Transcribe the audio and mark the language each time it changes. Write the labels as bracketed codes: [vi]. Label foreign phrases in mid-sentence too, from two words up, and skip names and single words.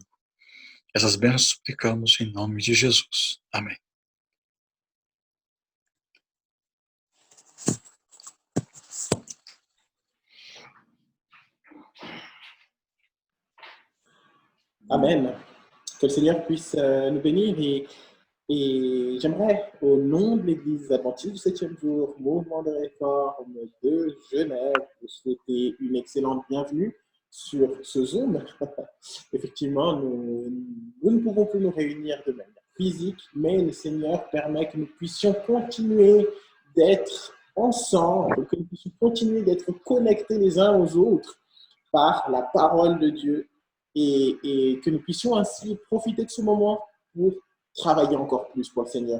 [pt] Essas bênçãos suplicamos em nome de Jesus. Amém. Amen. [fr] Que le Seigneur puisse nous bénir et j'aimerais, au nom de l'Église adventiste du 7e jour, mouvement de réforme de Genève, vous souhaiter une excellente bienvenue sur ce Zoom. Effectivement, nous ne pouvons plus nous réunir de manière physique, mais le Seigneur permet que nous puissions continuer d'être ensemble, que nous puissions continuer d'être connectés les uns aux autres par la parole de Dieu et que nous puissions ainsi profiter de ce moment pour travailler encore plus pour le Seigneur.